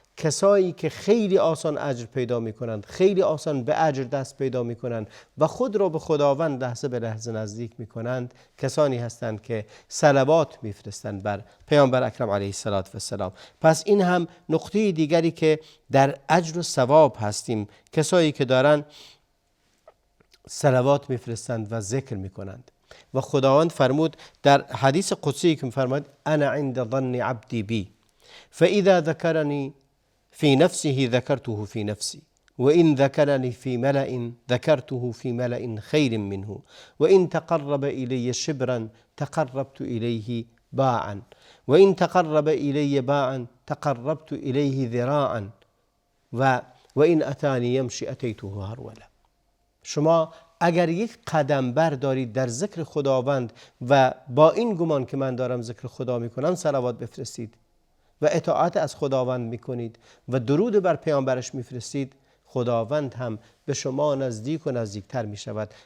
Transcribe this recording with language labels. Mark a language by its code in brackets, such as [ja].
[fa] کسایی که خیلی آسان اجر پیدا میکنند، خیلی آسان به اجر دست پیدا میکنند و خود را به خداوند لحظه به لحظه نزدیک میکنند، کسانی هستند که صلوات میفرستند بر پیامبر اکرم علیه السلام. پس این هم نقطه دیگری که در اجر و ثواب هستیم، کسایی که دارن صلوات میفرستند و ذکر میکنند. و خداوند فرمود در حدیث قدسی که فرمود [ar] انا عند ظن عبدی بی فاذا ذكرني في نفسه ذكرته في نفسي وإن ذكرني في ملأ ذكرته في ملأ خير منه وإن تقرب إلي شبرا تقربت إليه باعا وإن تقرب إلي باعا تقربت إليه ذراعا وإن أتاني يمشي أتيته هرولا. [fa] شما اگر یک قدم بردارید در ذکر خداوند و با این گمان که من دارم ذکر خدا میکنم صلوات بفرستید و اطاعت از خداوند میکنید و درود بر پیامبرش میفرستید، خداوند هم به شما نزدیک و نزدیکتر می شود.